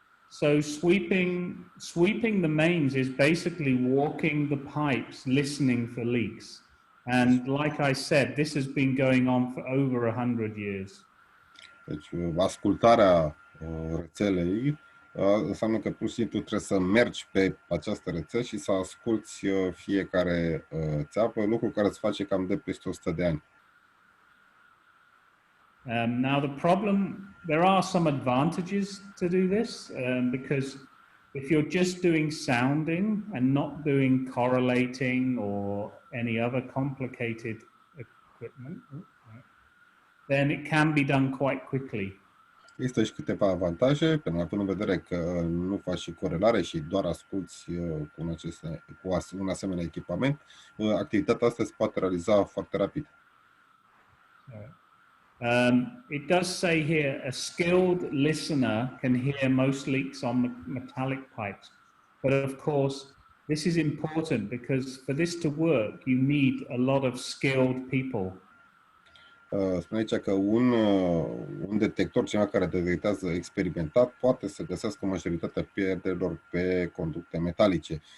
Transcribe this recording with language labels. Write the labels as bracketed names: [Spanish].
[English] So sweeping the mains is basically walking the pipes, listening for leaks. And like I said, this has been going on for over 100 years. [Romanian] Deci ascultarea rețelei înseamnă că pur și simplu trebuie să mergi pe această rețea și să asculți fiecare țeapă, lucru care se face cam de peste 100 de ani. [English] Now there are some advantages to do this because If you're just doing sounding and not doing correlating or any other complicated equipment, then it can be done quite quickly. [Romanian] Există și câteva avantaje, pentru având în vedere că nu faci și corelare și doar asculți cu un asemenea echipament, activitatea asta se poate realiza foarte rapid. [English] It does say here, a skilled listener can hear most leaks on metallic pipes. But of course, this is important because for this to work, you need a lot of skilled people. [Romanian] Spune aici că un detector, cineva care detectează experimentat, poate să găsească majoritatea pierderilor pe conducte metalice.